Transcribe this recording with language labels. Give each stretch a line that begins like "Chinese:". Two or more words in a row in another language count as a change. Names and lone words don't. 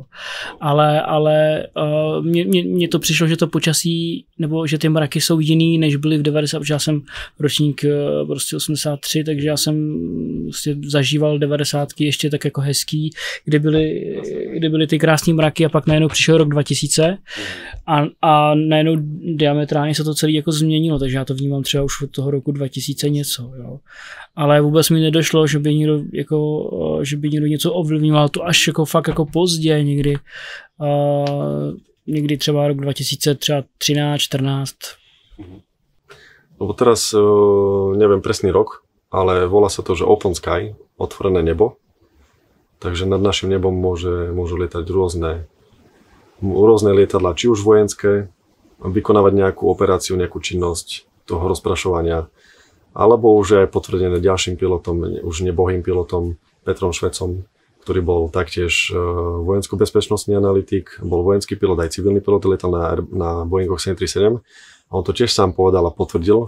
Czech: Ale mně to přišlo, že to počasí, nebo že ty mraky jsou jiný, než byly v 90, protože já jsem ročník prostě 83, takže já jsem prostě zažíval 90 ještě tak jako hezký, kde byly ty krásné mraky a pak najednou přišel rok 2000 a najednou diametrálně se to celé jako změnilo, takže já to vnímám třeba už od toho roku 2000 něco, jo. Ale vůbec mi nedošlo, že by někdo něco ovlivňoval, to až jako fakt jako pozdě někdy třeba rok 2013, 14.
Slovak: Lebo teraz neviem presný rok, ale volá sa to, že Open Sky, otvorené nebo. Takže nad našim nebom môžu lietať rôzne lietadlá, či už vojenské, vykonávať nejakú operáciu, nejakú činnosť toho rozprašovania, alebo už aj potvrdené ďalším pilotom, už nebohým pilotom Petrom Švecom, ktorý bol taktiež vojensko-bezpečnostný analytik, bol vojenský pilot, aj civilný pilot, lietal na Boeingoch 737 a on to tiež sám povedal a potvrdil.